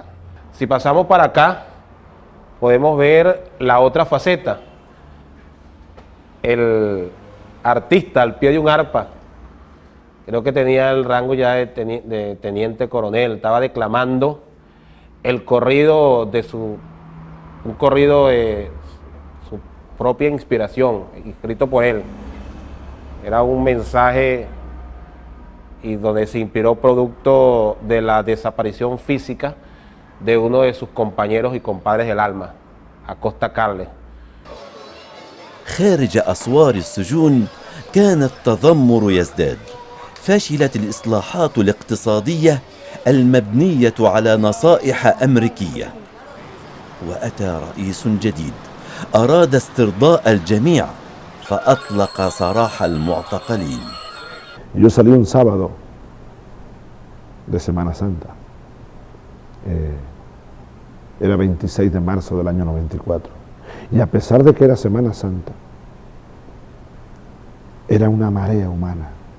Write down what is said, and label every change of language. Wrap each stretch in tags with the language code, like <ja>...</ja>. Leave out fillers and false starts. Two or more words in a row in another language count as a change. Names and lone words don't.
<es>Si pasamos para acá, podemos ver la otra faceta, el artista al pie de un arpa, creo que tenía el rango ya de teniente coronel, estaba declamando el corrido de un corrido de su propia inspiración, escrito por él. Era un mensaje y donde se inspiró producto de la desaparición física de uno de sus compañeros y compadres del alma, Acosta Carles.</es> <ar>خارج أسوار السجون كان التذمر يزداد. فشلت الإصلاحات الاقتصادية المبنية على نصائح أمريكية، وأتى رئيس جديد أراد استرضاء الجميع فأطلق سراح المعتقلين.</ar> <es>Yo salí un sábado de Semana Santa. Era 26 de marzo del año 94. Y a pesar de que era Semana Santa, era una marea humana.</es>